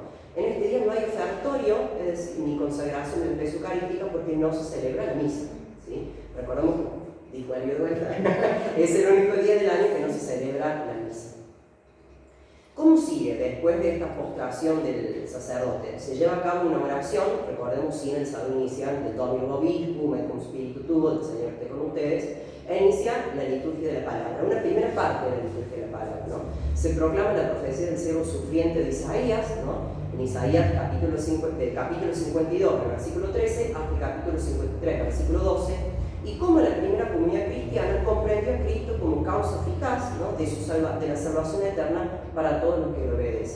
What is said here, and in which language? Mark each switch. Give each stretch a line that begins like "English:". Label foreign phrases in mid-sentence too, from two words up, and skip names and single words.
Spanish: En este día no hay ofertorio, es decir, ni consagración del peso eucarística, porque no se celebra la misa, ¿sí? Recordemos, dijo Elio Duelta, es el único día del año que no se celebra la misa. ¿Cómo sigue después de esta postración del sacerdote? Se lleva a cabo una oración, recordemos sin el saludo inicial del
Latin: Dominus Vobiscum, et cum spiritu tuo,
Spanish: del Señor esté con ustedes, e inicia la liturgia de la palabra, una primera parte de la liturgia de la palabra, ¿no? Se proclama la profecía del siervo sufriente de Isaías, ¿no? En Isaías capítulo 52, versículo 13, hasta el capítulo 53, versículo 12, y cómo la primera comunidad cristiana comprendió a Cristo como causa eficaz, ¿no?, de la salvación eterna para todos los que le obedecen.